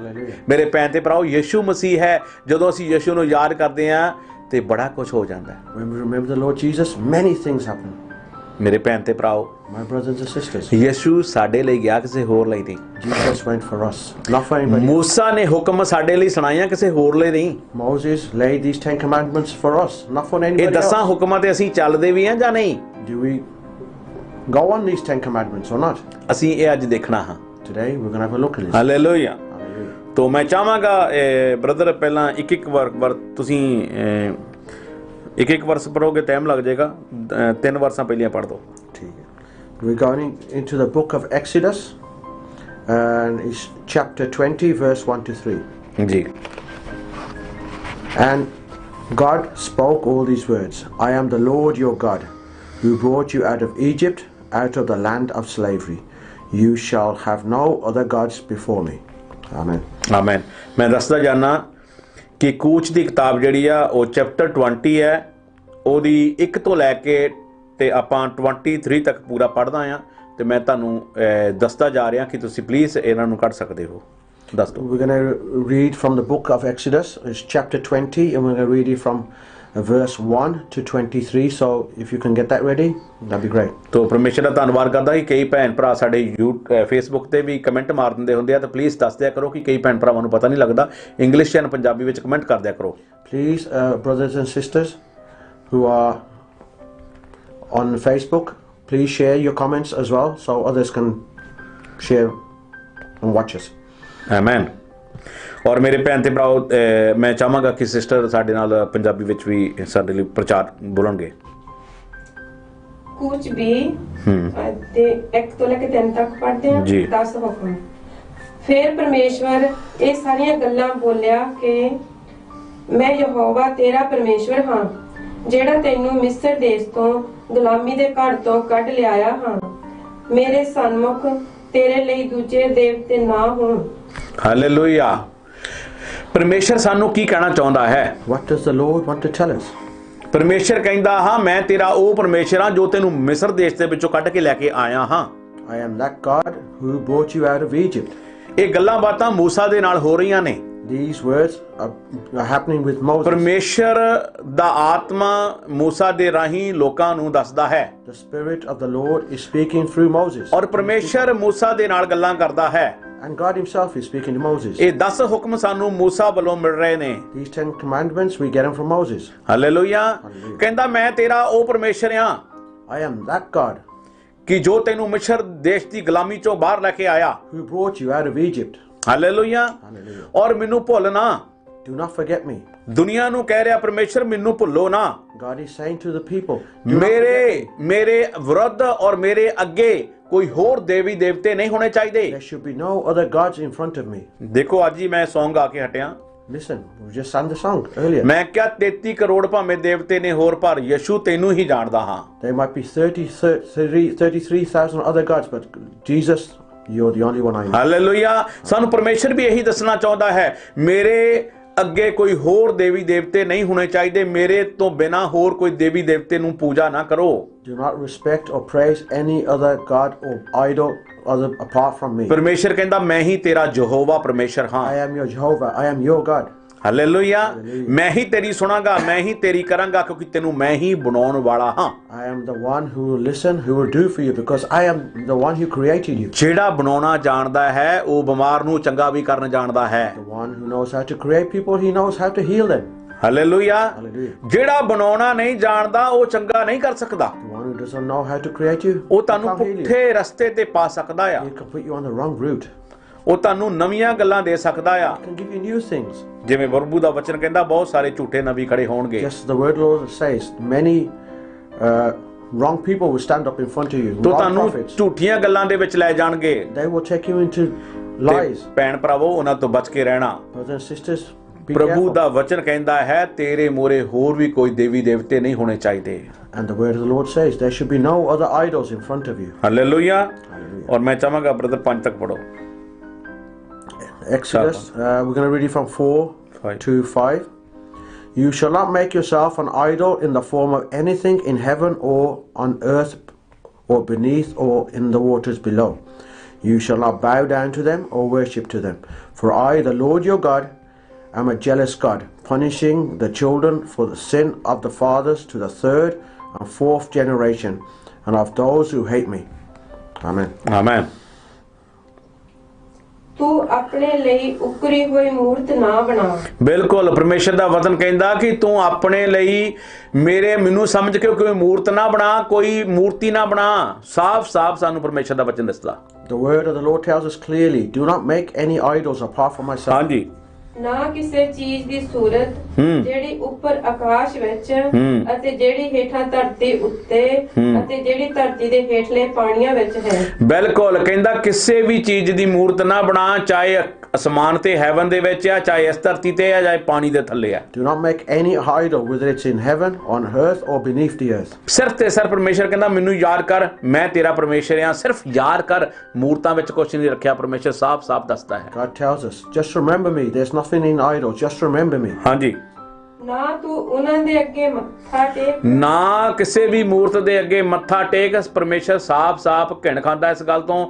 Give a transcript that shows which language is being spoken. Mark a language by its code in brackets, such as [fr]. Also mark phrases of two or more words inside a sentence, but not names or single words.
[en] Hallelujah. [pa] ਮੇਰੇ ਭੈਣ ਤੇ ਭਰਾਓ, ਯਿਸੂ ਮਸੀਹ ਹੈ। ਜਦੋਂ ਅਸੀਂ ਯਿਸੂ ਨੂੰ ਯਾਦ ਕਰਦੇ ਹਾਂ ਤੇ ਬੜਾ ਕੁਝ ਹੋ ਜਾਂਦਾ ਹੈ। [en] When we remember the Lord Jesus, many things happen. [pa] ਮੇਰੇ ਭੈਣ ਤੇ ਭਰਾਓ, [en] My brothers and sisters, [pa] ਯਿਸੂ ਸਾਡੇ ਲਈ ਗਿਆ, ਕਿਸੇ ਹੋਰ ਲਈ ਨਹੀਂ। [en] Jesus went for us, not for anybody. [pa] ਮੂਸਾ ਨੇ ਹੁਕਮ ਸਾਡੇ ਲਈ ਸੁਣਾਇਆ, ਕਿਸੇ ਹੋਰ ਲਈ ਨਹੀਂ। [en] Moses laid these 10 commandments for us, not for [pa] ਇਹ [en] anybody [pa] ਦਸਾਂ [en] else. [pa] ਹੁਕਮਾਂ ਤੇ ਅਸੀਂ ਚੱਲਦੇ ਵੀ ਹਾਂ ਜਾਂ ਨਹੀਂ? [en] Do we go on these 10 commandments or not? [pa] ਅਸੀਂ ਇਹ ਅੱਜ ਦੇਖਣਾ ਹਾਂ। [en] Today we're going to have a look at this. [pa] ਹਾਲੇਲੂਇਆ। [en] Hallelujah. [pa] ਤੋ ਮੈਂ ਚਾਹਾਂਗਾ ਬ੍ਰਦਰ ਪਹਿਲਾਂ ਇੱਕ ਵਾਰ ਤੁਸੀਂ ਇੱਕ ਵਰਸ ਪੜੋਗੇ, ਟਾਈਮ ਲੱਗ ਜਾਏਗਾ। 3 ਵਰਸਾਂ ਪਹਿਲੀਆਂ ਪੜ੍ਹ ਦਿਓ। ਠੀਕ ਹੈ। [en] We're going into the book of Exodus, and it's chapter 20, verse 1 to 3. [pa] ਜੀ। [en] And God spoke all these words. I am the Lord your God, who brought you out of Egypt, out of the land of slavery. You shall have no other gods before me. Amen. [pa] ਆਮੇਨ। ਮੈਂ ਦੱਸਦਾ ਜਾਨਾ ਕਿ ਕੂਚ ਦੀ ਕਿਤਾਬ ਜਿਹੜੀ ਆ ਉਹ ਚੈਪਟਰ 20 ਹੈ, ਉਹਦੀ 1 ਤੋਂ ਲੈ ਕੇ ਤੇ ਆਪਾਂ 23 ਤੱਕ ਪੂਰਾ ਪੜ੍ਹਦਾ ਆ, ਤੇ ਮੈਂ ਤੁਹਾਨੂੰ ਦੱਸਦਾ ਜਾ ਰਿਹਾ ਕਿ ਤੁਸੀਂ ਪਲੀਜ਼ ਇਹਨਾਂ ਨੂੰ ਕੱਢ ਸਕਦੇ ਹੋ। ਦੱਸ ਦਿਓ। [en] We're going to read from the book of Exodus. It's chapter 20, and we're going to read it from verse 1 to 23. So if you can get that ready, that'd be great. [pa] ਤੋ ਪਰਮੇਸ਼ਰ ਦਾ ਧੰਨਵਾਦ ਕਰਦਾ ਕਿ ਕਈ ਭੈਣ ਭਰਾ ਸਾਡੇ ਫੇਸਬੁੱਕ ਤੇ ਵੀ ਕਮੈਂਟ ਮਾਰ ਦਿੰਦੇ ਹੁੰਦੇ ਆ, ਤਾਂ ਪਲੀਜ਼ ਦੱਸ ਦਿਆ ਕਰੋ ਕਿ ਕਈ ਭੈਣ ਭਰਾਵਾਂ ਨੂੰ ਪਤਾ ਨਹੀਂ ਲੱਗਦਾ। ਇੰਗਲਿਸ਼ ਜਾਂ ਪੰਜਾਬੀ ਵਿੱਚ ਕਮੈਂਟ ਕਰ ਦਿਆ ਕਰੋ। [en] Please, brothers and sisters who are on Facebook, please share your comments as well, so others can share and watch us. [pa] ਆਮੇਨ। ਔਰ ਮੇਰੇ ਭੈਣ ਤੇ ਭਰਾਓ, ਮੈਂ ਚਾਹਾਂਗਾ ਕਿ ਸਿਸਟਰ ਸਾਡੇ ਨਾਲ ਪੰਜਾਬੀ ਵਿੱਚ ਵੀ ਸਾਡੇ ਲਈ ਪ੍ਰਚਾਰ ਬੋਲਣਗੇ। ਕੁਝ ਵੀ ਤੇ 1 ਤੋਂ ਲੈ ਕੇ 3 ਤੱਕ ਪੜ੍ਹਦੇ ਹਾਂ। 10 ਹੁਕਮ। ਫਿਰ ਪਰਮੇਸ਼ਵਰ ਇਹ ਸਾਰੀਆਂ ਗੱਲਾਂ ਬੋਲਿਆ ਕਿ ਮੈਂ ਯਹੋਵਾ ਤੇਰਾ ਪਰਮੇਸ਼ਵਰ ਹਾਂ, ਜਿਹੜਾ ਤੈਨੂੰ ਮਿਸਰ ਦੇਸ਼ ਤੋਂ ਗੁਲਾਮੀ ਦੇ ਘਰ ਤੋਂ ਕੱਢ ਲਿਆਇਆ ਹਾਂ। ਮੇਰੇ ਸਨਮੁਖ ਤੇਰੇ ਲਈ ਦੂਜੇ ਦੇਵਤੇ ਨਾ ਹੋਣ। ਹਾਲੇਲੂਇਆ। ਪਰਮੇਸ਼ਰ ਸਾਨੂੰ ਕੀ ਕਹਿਣਾ ਚਾਹੁੰਦਾ ਹੈ? [en] What does the Lord want to tell us? [pa] ਪਰਮੇਸ਼ਰ ਕਹਿੰਦਾ, ਹਾਂ ਮੈਂ ਤੇਰਾ ਉਹ ਪਰਮੇਸ਼ਰ ਹਾਂ ਜੋ ਤੈਨੂੰ ਮਿਸਰ ਦੇਸ਼ ਦੇ ਵਿੱਚੋਂ ਕੱਢ ਕੇ ਲੈ ਕੇ ਆਇਆ ਹਾਂ। [en] I am that God who brought you out of Egypt. [pa] ਇਹ ਗੱਲਾਂ ਬਾਤਾਂ ਮੂਸਾ ਦੇ ਨਾਲ ਹੋ ਰਹੀਆਂ ਨੇ। [en] These words are happening with Moses. [pa] ਪਰਮੇਸ਼ਰ ਦਾ ਆਤਮਾ ਮੂਸਾ ਦੇ ਰਾਹੀਂ ਲੋਕਾਂ ਨੂੰ ਦੱਸਦਾ ਹੈ। [en] The Spirit of the Lord is speaking through Moses. [pa] ਔਰ ਪਰਮੇਸ਼ਰ ਮੂਸਾ ਦੇ ਨਾਲ ਗੱਲਾਂ ਕਰਦਾ ਹੈ। [en] And God himself is speaking to Moses. [pa] ਇਹ 10 ਹੁਕਮ ਸਾਨੂੰ ਮੂਸਾ ਵੱਲੋਂ ਮਿਲ ਰਹੇ ਨੇ। [en] These 10 commandments, we get them from Moses. [pa] ਹਾਲੇਲੂਇਆ। ਕਹਿੰਦਾ ਮੈਂ ਤੇਰਾ ਉਹ ਪਰਮੇਸ਼ਰ ਹਾਂ [en] I am that God [pa] ਕਿ ਜੋ ਤੈਨੂੰ ਮਿਸਰ ਦੇਸ਼ ਦੀ ਗੁਲਾਮੀ ਚੋਂ ਬਾਹਰ ਲੈ ਕੇ ਆਇਆ। [en] who brought you out of Egypt. [pa] ਹਾਲੇਲੂਇਆ। ਔਰ ਮੈਨੂੰ ਭੁੱਲ ਨਾ। [en] Do not forget me. [pa] ਦੁਨੀਆ ਨੂੰ ਕਹਿ ਰਿਹਾ ਪਰਮੇਸ਼ਰ ਮੈਨੂੰ ਭੁੱਲੋ ਨਾ। [en] God is saying to the people, do not forget me. [pa] ਮੇਰੇ ਵਿਰੁੱਧ ਔਰ ਮੇਰੇ ਅੱਗੇ ਕੋਈ ਹੋਰ ਦੇਵੀ ਦੇਵਤੇ ਨਹੀਂ ਹੋਣੇ ਚਾਹੀਦੇ। [en] There should be no other gods in front of me. [pa] ਦੇਖੋ ਅੱਜ ਹੀ ਮੈਂ ਸੌਂਗ ਗਾ ਕੇ ਹਟਿਆ। [en] Listen, we just sang the song earlier. [pa] ਮੈਂ ਕਿਹਾ 33 ਕਰੋੜ ਭਾਵੇਂ ਦੇਵਤੇ ਨੇ ਹੋਰ, ਪਰ ਯਿਸੂ ਤੈਨੂੰ ਹੀ ਜਾਣਦਾ ਹਾਂ। [en] There might be 33,000 other gods, but Jesus, you're the only one I know. [pa] ਹਾਲੇਲੂਇਆ। ਸਾਨੂੰ ਪਰਮੇਸ਼ਰ ਵੀ ਇਹੀ ਦੱਸਣਾ ਚਾਹੁੰਦਾ ਹੈ, ਮੇਰੇ ਅੱਗੇ ਕੋਈ ਹੋਰ ਦੇਵੀ ਦੇਵਤੇ ਨਹੀਂ ਹੋਣੇ ਚਾਹੀਦੇ। ਮੇਰੇ ਤੋਂ ਬਿਨਾ ਹੋਰ ਕੋਈ ਦੇਵੀ ਦੇਵਤੇ ਨੂੰ ਪੂਜਾ ਨਾ ਕਰੋ। [en] Do not respect or praise any other god or idol other apart from me. [pa] ਪਰਮੇਸ਼ਰ ਕਹਿੰਦਾ ਮੈਂ ਹੀ ਤੇਰਾ ਯਹੋਵਾ ਪਰਮੇਸ਼ਰ ਹਾਂ। [en] I am your Jehovah. I am your God. [pa] ਹਾਲੇਲੂਇਆ। ਮੈਂ ਹੀ ਤੇਰੀ ਸੁਣਾਂਗਾ, ਮੈਂ ਹੀ ਤੇਰੀ ਕਰਾਂਗਾ, ਕਿਉਂਕਿ ਤੈਨੂੰ ਮੈਂ ਹੀ ਬਣਾਉਣ ਵਾਲਾ ਹਾਂ। [en] I am the one who will listen, who will do for you, because I am the one who created you. [pa] ਜਿਹੜਾ ਬਣਾਉਣਾ ਜਾਣਦਾ ਹੈ ਉਹ ਬਿਮਾਰ ਨੂੰ ਚੰਗਾ ਵੀ ਕਰਨ ਜਾਣਦਾ ਹੈ। [en] The one who knows how to create people, he knows how to heal them. [pa] ਹਾਲੇਲੂਇਆ। [en] Hallelujah. [pa] ਜਿਹੜਾ ਬਣਾਉਣਾ ਨਹੀਂ ਜਾਣਦਾ ਉਹ ਚੰਗਾ ਨਹੀਂ ਕਰ ਸਕਦਾ। [en] The one who doesn't know how to create you, [pa] ਉਹ [en] he [pa] ਤੁਹਾਨੂੰ [en] can't heal you. [pa] ਪੁੱਠੇ ਰਸਤੇ ਤੇ ਪਾ ਸਕਦਾ ਆ। [en] He can put you on the wrong route. [pa] ਉਹ ਤੁਹਾਨੂੰ ਨਵੀਆਂ ਗੱਲਾਂ ਦੇ ਸਕਦਾ ਆ। [en] He can give you new things. [pa] ਜਿਵੇਂ ਪ੍ਰਭੂ ਦਾ ਵਚਨ ਕਹਿੰਦਾ ਬਹੁਤ ਸਾਰੇ ਝੂਠੇ ਨਬੀ ਖੜੇ ਹੋਣਗੇ। [en] Just the word Lord says, many wrong people will stand up in front of you. [pa] ਤੋ [en] Wrong [pa] ਤੁਹਾਨੂੰ [en] prophets. [pa] ਝੂਠੀਆਂ ਗੱਲਾਂ ਦੇ ਵਿੱਚ ਲੈ ਜਾਣਗੇ। [en] They will take you into lies. [pa] ਭੈਣ ਭਰਾਵੋ ਉਹਨਾਂ ਤੋਂ ਬਚ ਕੇ ਰਹਿਣਾ। [en] Brothers and sisters, be [pa] ਪ੍ਰਭੂ [en] careful. [pa] ਦਾ ਵਚਨ ਕਹਿੰਦਾ ਹੈ ਤੇਰੇ ਮੋਰੇ ਹੋਰ ਵੀ ਕੋਈ ਦੇਵੀ ਦੇਵਤੇ ਨਹੀਂ ਹੋਣੇ ਚਾਹੀਦੇ। [en] And the word of the Lord says, there should be no other idols in front of you. [pa] ਹਾਲੇਲੂਇਆ। [en] Hallelujah. [pa] ਔਰ ਮੈਂ ਚਾਹਾਂਗਾ ਬ੍ਰਦਰ 5 ਤੱਕ ਪੜੋ। [en] Exodus, we're going to read it from 4 Fine. to 5. You shall not make yourself an idol in the form of anything in heaven or on earth or beneath or in the waters below. You shall not bow down to them or worship to them. For I, the Lord your God, am a jealous God, punishing the children for the sin of the fathers to the 3rd and 4th generation, and of those who hate me. Amen. [pa] ਆਮੇਨ। ਤੂੰ ਆਪਣੇ ਲਈ ਉਕਰੀ ਹੋਈ ਮੂਰਤ ਨਾ ਬਣਾ। ਬਿਲਕੁਲ ਪਰਮੇਸ਼ਰ ਦਾ ਵਚਨ ਕਹਿੰਦਾ ਕਿ ਤੂੰ ਆਪਣੇ ਲਈ ਮੈਨੂੰ ਸਮਝ ਕੇ ਕੋਈ ਮੂਰਤ ਨਾ ਬਣਾ, ਕੋਈ ਮੂਰਤੀ ਨਾ ਬਣਾ। ਸਾਫ਼ ਸਾਨੂੰ ਪਰਮੇਸ਼ਰ ਦਾ ਵਚਨ ਦੱਸਦਾ। [en] The word of the Lord tells us clearly, do not make any idols apart from myself. [pa] ਹਾਂਜੀ। ਨਾ ਕਿਸੇ ਚੀਜ਼ ਦੀ ਸੂਰਤ ਜਿਹੜੀ ਉੱਪਰ ਆਕਾਸ਼ ਵਿੱਚ ਅਤੇ ਜਿਹੜੀ ਹੇਠਾਂ ਧਰਤੀ ਉੱਤੇ ਅਤੇ ਜਿਹੜੀ ਧਰਤੀ ਦੇ ਹੇਠਲੇ ਪਾਣੀਆਂ ਵਿੱਚ ਹੈ। ਬਿਲਕੁਲ ਕਹਿੰਦਾ ਕਿਸੇ ਵੀ ਚੀਜ਼ ਦੀ ਮੂਰਤ ਨਾ ਬਣਾ, ਚਾਹੇ ਅਸਮਾਨ ਤੇ ਹੈਵਨ ਦੇ ਵਿੱਚ ਆ, ਚਾਹੇ ਇਸ ਧਰਤੀ ਤੇ ਆ, ਚਾਹੇ ਪਾਣੀ ਦੇ ਥੱਲੇ ਆ। Do not make any idol, whether it's in heaven, on earth, or beneath the earth. ਸਿਰਫ ਤੇ ਸਿਰਫ ਪਰਮੇਸ਼ਰ ਕਹਿੰਦਾ ਮੈਨੂੰ ਯਾਦ ਕਰ, ਮੈਂ ਤੇਰਾ ਪਰਮੇਸ਼ਰ ਆ। ਸਿਰਫ ਯਾਦ ਕਰ, ਮੂਰਤਾਂ ਵਿੱਚ ਕੁਛ ਨਹੀਂ ਰੱਖਿਆ। ਪਰਮੇਸ਼ਰ ਸਾਫ਼ ਦੱਸਦਾ ਹੈ। [en] God tells us, just remember me. There's nothing in idols. Just remember me. [pa] ਹਾਂਜੀ। ਨਾ ਤੂੰ ਉਹਨਾਂ ਦੇ ਅੱਗੇ ਮੱਥਾ ਟੇਕ, ਨਾ ਕਿਸੇ ਵੀ ਮੂਰਤ ਦੇ ਅੱਗੇ ਮੱਥਾ ਟੇਕ। ਪਰਮੇਸ਼ਰ ਸਾਫ਼ ਘਿਣ ਖਾਂਦਾ ਇਸ ਗੱਲ ਤੋਂ।